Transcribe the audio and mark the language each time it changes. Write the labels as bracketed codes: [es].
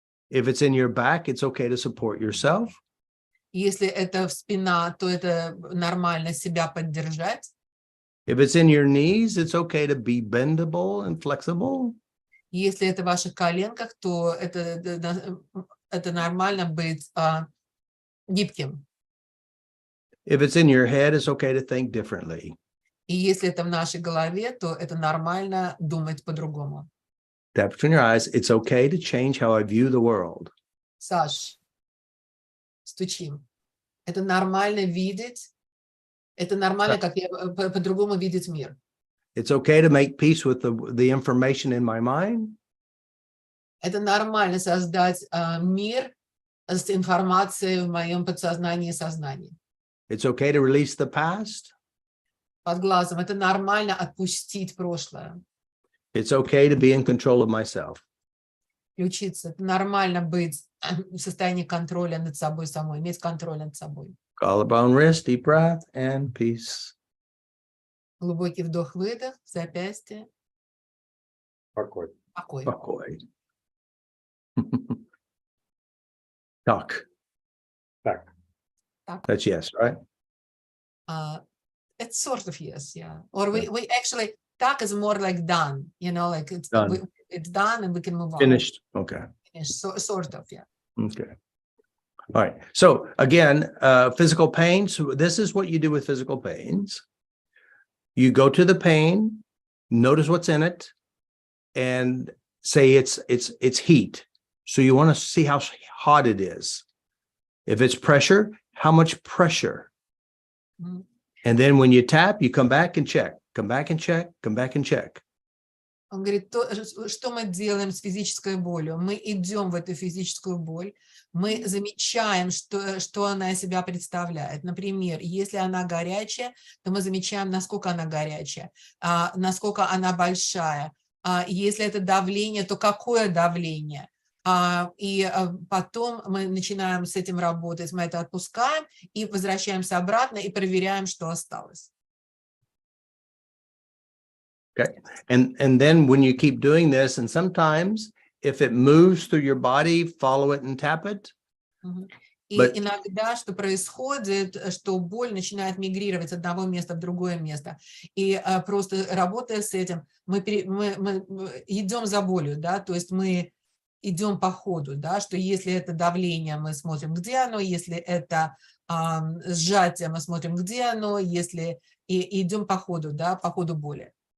[en] If it's in your back, it's okay to support yourself. [ru] Если это в спина, то это нормально себя поддержать. [en] If it's in your knees, it's okay to be bendable and flexible. [ru] Если это в ваших коленках, то это нормально быть гибким. [en] If it's in your head, it's okay to think differently. [ru] И если это в нашей голове, то это нормально думать по-другому. [en] Tap between your eyes. It's okay to change how I view the world. [ru] Саш, стучим. Это нормально видеть. Это нормально, как я по-другому видеть мир. [en] It's okay to make peace with the information in my mind. [ru] Это нормально создать мир с информацией в моем подсознании и сознании. [en] It's okay to release the past. [ru] Под глазом. Это нормально отпустить прошлое. [en] It's okay to be in control of myself. [ru] Включиться. Это нормально быть в состоянии контроля над собой самой, иметь контроль над собой. [en] Collarbone, wrist, deep breath, and peace. [ru] Глубокий вдох-выдох, запястье, Покой. покой. Покой. [en] Talk. [ru] Так. [en] That's yes, right? It's sort of yes, yeah. Or we actually, talk is more like done, like it's Done. it's done and we can move on. Finished. Okay. Finished. So, sort of, yeah. Okay. All right. So again, physical pain. So this is what you do with physical pains. You go to the pain, notice what's in it, and say it's heat. So you want to see how hot it is. If it's pressure, how much pressure? Mhm. And then when you tap, you come back and check, come back and check, come back and check. [ru] Он говорит, что мы делаем с физической болью? Мы идем в эту физическую боль, мы замечаем, что она из себя представляет. Например, если она горячая, то мы замечаем, насколько она горячая, насколько она большая. Если это давление, то какое давление? И потом мы начинаем с этим работать, мы это отпускаем и возвращаемся обратно и проверяем, что осталось. [en] Okay. And then when you keep doing this, and sometimes if it moves through your body, follow it and tap it. [ru] И [en] But- [ru] иногда что происходит, что боль начинает мигрировать с одного места в другое место. И просто работая с этим, мы идем за болью, да, то есть мы идем по ходу, да, что если это давление, мы смотрим, где оно, если это сжатие, мы смотрим, где оно, если и идем по ходу, да, по ходу боли.